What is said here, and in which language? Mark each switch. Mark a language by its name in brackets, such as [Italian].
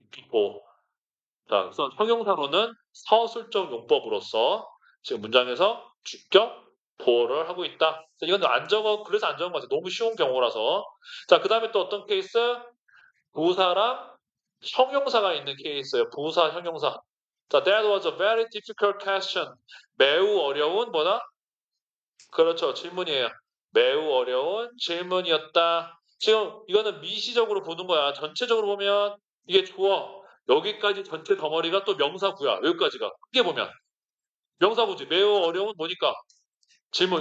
[Korean] 뭐, 자, 그래서 형용사로는 서술적 용법으로서 지금 문장에서 주격 보호를 하고 있다. 이건 안 적어, 그래서 안 적은 것 같아요. 너무 쉬운 경우라서. 자, 그 다음에 또 어떤 케이스? 부사랑 형용사가 있는 케이스예요. 부사, 형용사. 자, [English] that was a very difficult question. [Korean] 매우 어려운 뭐다? 그렇죠. 질문이에요. 매우 어려운 질문이었다. 지금 이거는 미시적으로 보는 거야. 전체적으로 보면 이게 주어. 여기까지 전체 덩어리가 또 명사구야. 여기까지가. 크게 보면. 명사구지. 매우 어려운 뭐니까? 질문.